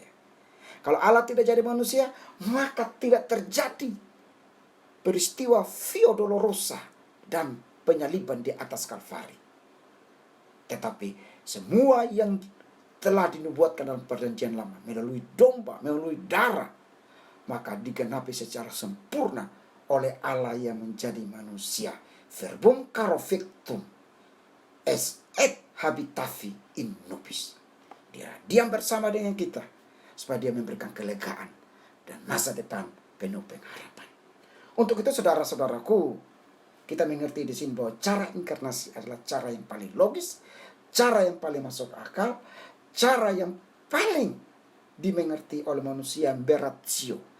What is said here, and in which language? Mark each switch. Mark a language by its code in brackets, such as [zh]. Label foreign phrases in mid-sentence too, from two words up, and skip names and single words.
[id] Kalau Allah tidak jadi manusia, maka tidak terjadi peristiwa Via Dolorosa dan penyaliban di atas Kalvari. Tetapi semua yang telah dinubuatkan dalam perjanjian lama melalui domba, melalui darah, maka digenapi secara sempurna oleh Allah yang menjadi manusia. [la] Verbum caro factum est et habitavi in nobis. [id] Dia diam bersama dengan kita supaya dia memberikan kelegaan dan masa depan penuh pengharapan. Untuk itu saudara-saudaraku, kita mengerti di sini bahwa cara inkarnasi adalah cara yang paling logis, cara yang paling masuk akal, cara yang paling dimengerti oleh manusia yang beratio.